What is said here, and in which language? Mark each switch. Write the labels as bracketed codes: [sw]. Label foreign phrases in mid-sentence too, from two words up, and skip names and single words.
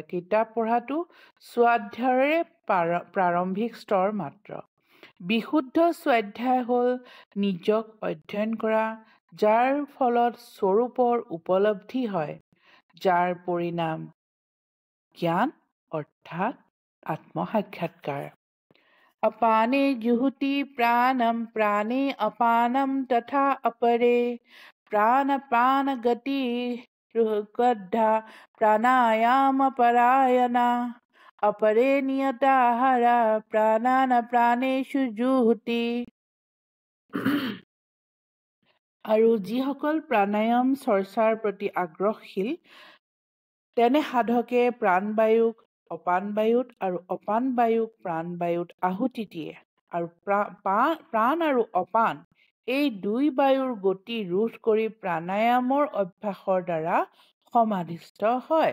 [as] কিতাপ পঢ়াটো স্ব অধ্যায়ৰে প্ৰাৰম্ভিক স্তৰ মাত্ৰ। বিশুদ্ধ স্বাধ্যায় হ'ল নিজক অধ্যয়ন কৰা, যাৰ ফলত স্বৰূপৰ উপলব্ধি হয়, যাৰ পৰিণাম জ্ঞান অৰ্থাৎ আত্মসাক্ষাৎকাৰ। [sa] अपाने जुहुति प्राणं प्राणे अपानं तथा अपरे प्राणपानगति रुहकद्धा प्राणायामपरायणा अपरे नियताहारा प्राणान् प्राणेषु जुहुति। [as] আৰু যিসকল প্ৰাণায়াম চৰ্চাৰ প্ৰতি আগ্ৰহশীল তেনে সাধকে প্ৰাণবায়ুক অপানবায়ুত আৰু অপানবায়ুক প্ৰাণবায়ুত আহুতি দিয়ে আৰু প্ৰাণ আৰু অপান এই দুই বায়ুৰ গতি ৰোধ কৰি প্ৰাণায়ামৰ অভ্যাসৰ দ্বাৰা সমাধিস্থ হয়।